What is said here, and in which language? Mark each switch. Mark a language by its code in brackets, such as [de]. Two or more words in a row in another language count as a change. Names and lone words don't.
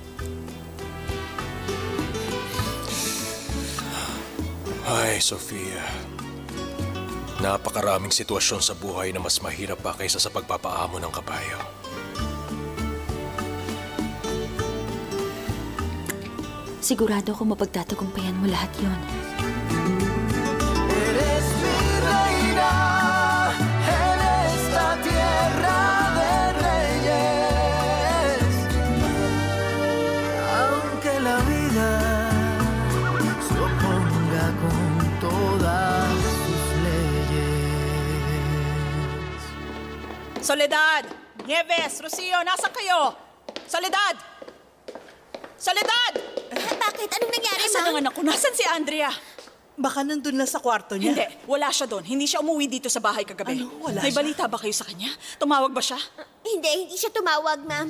[tl] Ay, Sofia. Napakaraming sitwasyon sa buhay na mas mahirap pa kaysa sa pagpapaamo ng kabayo. Sigurado ako mapagtatagumpayan mo lahat yon. [es] Eres mi reina en esta tierra de reyes. Aunque la vida se oponga con todas sus leyes. Soledad! Nieves! Rocio! [tl] Nasaan kayo? Soledad! Soledad! Bakit? Anong nangyari, Nasaan ang Ma'am? anak ko? Nasaan si Andrea? Baka nandun lang sa kwarto niya. Hindi, wala siya doon. Hindi siya umuwi dito sa bahay kagabi. Ano? Wala May siya? balita ba kayo sa kanya? Tumawag ba siya? Hindi siya tumawag, Ma'am.